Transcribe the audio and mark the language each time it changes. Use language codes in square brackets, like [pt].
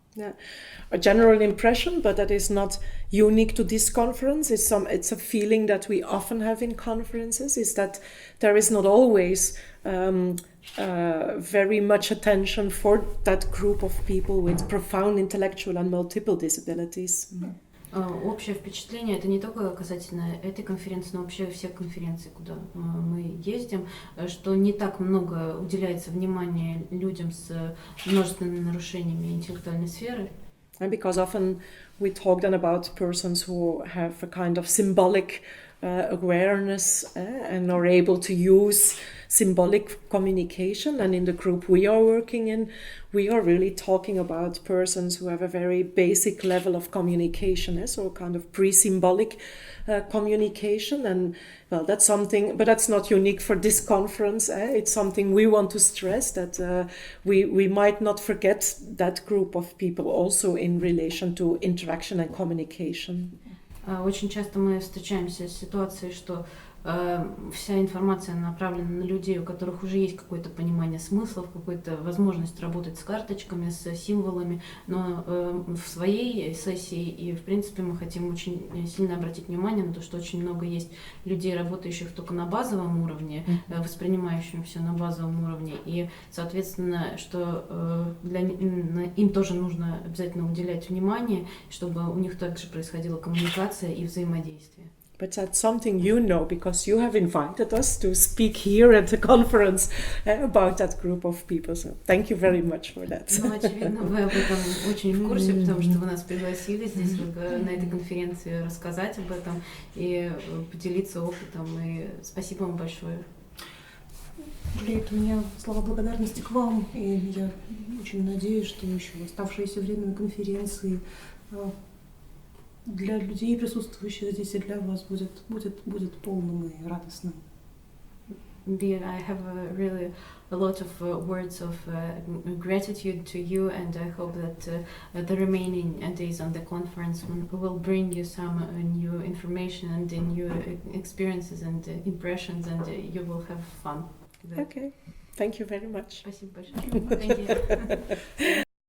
[en] Yeah. A general impression, but that is not unique to this conference. It's a feeling that we often have in conferences, is that there is not always very much attention for that group of people with profound intellectual and multiple disabilities. [ru] Общее впечатление, это не только касательно этой конференции, но вообще всех конференций, куда мы ездим, что не так много уделяется внимания людям с множественными нарушениями интеллектуальной сферы. [en] And because often we talk then about persons who have a kind of symbolic awareness and are able to use symbolic communication, and in the group we are working in, we are really talking about persons who have a very basic level of communication, so kind of pre-symbolic communication, and well, that's something, but that's not unique for this conference. It's something we want to stress, that we might not forget that group of people also in relation to interaction and communication. [ru] Очень часто мы встречаемся с ситуацией, что вся информация направлена на людей, у которых уже есть какое-то понимание смыслов, какая-то возможность работать с карточками, с символами, но в своей сессии и, в принципе, мы хотим очень сильно обратить внимание на то, что очень много есть людей, работающих только на базовом уровне, воспринимающим все на базовом уровне, и, соответственно, что им тоже нужно обязательно уделять внимание, чтобы у них также происходила коммуникация и взаимодействие. [en] But that's something you know, because you have invited us to speak here at the conference about that group of people. So thank you very much for that. [ru] Ну, очевидно, вы об этом очень в курсе, потому что вы нас пригласили здесь на этой конференции рассказать об этом и поделиться опытом. И спасибо вам большое. У меня слова благодарности к вам, и я очень надеюсь, что еще оставшееся время на конференции для людей, присутствующих здесь, и для вас будет полным и радостным. [en] I have really a lot of words of gratitude to you, and I hope that the remaining days on the conference will bring you some new information and new experiences and impressions, and you will have fun. Okay, thank you very much. [ru] Спасибо большое. [en] Thank you.